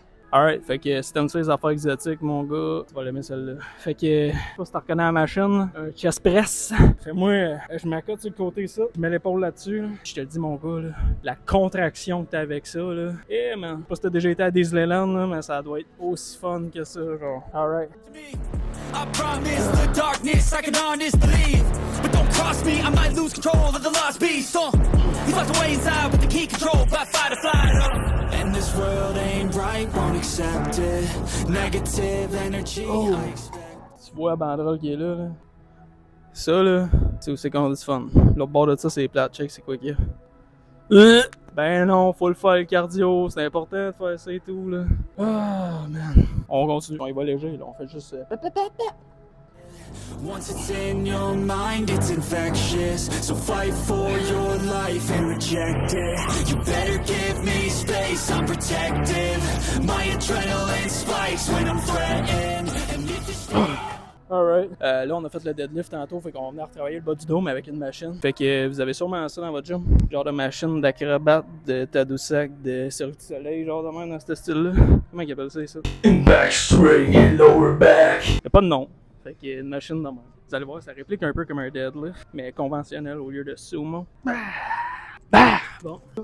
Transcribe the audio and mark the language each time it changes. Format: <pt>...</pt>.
<fr>Alright, fait que si t'aimes ça les affaires exotiques, mon gars, tu vas l'aimer celle-là. Fait que, je sais pas si t'as reconnu la machine, un chest press. Fait moi, je m'accote sur le côté ça, je mets l'épaule là-dessus, là. Je te le dis mon gars, là, la contraction que t'as avec ça, là. Eh man, je sais pas si t'as déjà été à Disneyland, là, mais ça doit être aussi fun que ça, genre.</fr> <en>Alright. I promise the darkness I can honest believe, but don't cross me, I might lose control of the lost beast. He's locked away inside with the key controlled by fight or flight. And this world ain't right, won't accept it. Negative energy. Oh. I expect.</en> <fr>Tu vois la banderole qui est là, là. Ça là, c'est où c'est qu'on a du fun. L'autre bord de ça, c'est les plates. Check, c'est quoi qu'il y a. Ben non, faut le faire le cardio, c'est important de faire ça et tout là. Oh man. On continue, on y va léger là, on fait juste</fr> <en>Once it's in your mind, it's infectious. So fight for your life and reject it. You better give me space, I'm protective. My adrenaline spikes when I'm threatened. And if Alright.</en> <fr>Là, on a fait le deadlift tantôt, fait qu'on va venir retravailler le bas du dos, mais avec une machine. Fait que vous avez sûrement ça dans votre gym. Genre de machine d'acrobate, de Tadoussac, de Cirque du Soleil, genre de même dans ce style-là. Comment ils appellent ça?</fr> <en>Back straight and lower back.</en> <fr>Y'a pas de nom. Fait qu'il y a une machine de même. Vous allez voir, ça réplique un peu comme un deadlift, mais conventionnel au lieu de sumo. Bah! Bon.</fr>